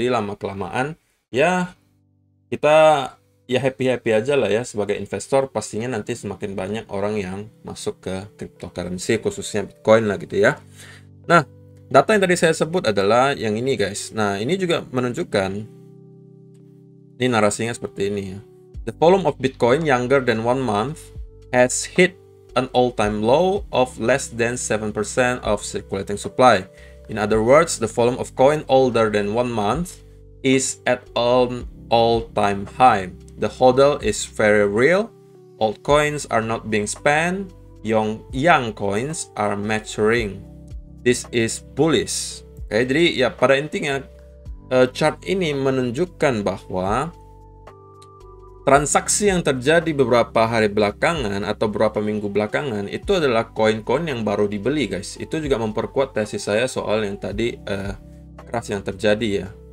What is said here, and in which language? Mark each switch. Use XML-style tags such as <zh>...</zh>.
<id>Jadi lama-kelamaan ya kita ya happy-happy aja lah ya sebagai investor, pastinya nanti semakin banyak orang yang masuk ke cryptocurrency khususnya Bitcoin lah gitu ya. Nah, data yang tadi saya sebut adalah yang ini guys. Nah, ini juga menunjukkan, ini narasinya seperti ini ya.</id> <en>The volume of Bitcoin younger than 1 month has hit an all-time low of less than 7% of circulating supply. In other words, the volume of coin older than 1 month is at an all-time high. The hodl is very real. Old coins are not being spent. Young coins are maturing. This is bullish.</en> <id>Oke, jadi ya pada intinya chart ini menunjukkan bahwa transaksi yang terjadi beberapa hari belakangan atau beberapa minggu belakangan itu adalah koin-koin yang baru dibeli guys. Itu juga memperkuat tesis saya soal yang tadi crash yang terjadi ya.</id>